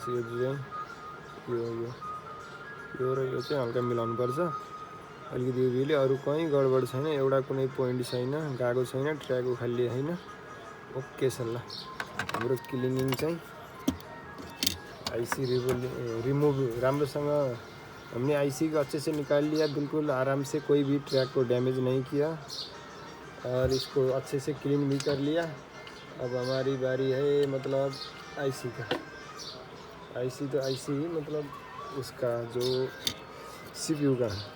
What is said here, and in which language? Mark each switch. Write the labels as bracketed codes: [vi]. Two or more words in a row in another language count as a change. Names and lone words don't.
[ne] यो चाहिँ यो र यो चाहिँ हल्का मिलाउनुपर्छ अलिकति युभीले। अरू कहीँ गडबड छैन, एउटा कुनै पोइन्ट छैन, गएको छैन, ट्र्याक उखालिएको छैन। ओके छ। ल हाम्रो क्लिनिङ चाहिँ [en] IC remove [ne] राम्रोसँग [hi] हमने आईसी को अच्छे से निकाल लिया, बिल्कुल आराम से, कोई भी ट्रैक को डैमेज नहीं किया और इसको अच्छे से क्लीन भी कर लिया। अब हमारी बारी है मतलब आईसी का। आईसी तो आईसी ही मतलब उसका जो सीपीयू का।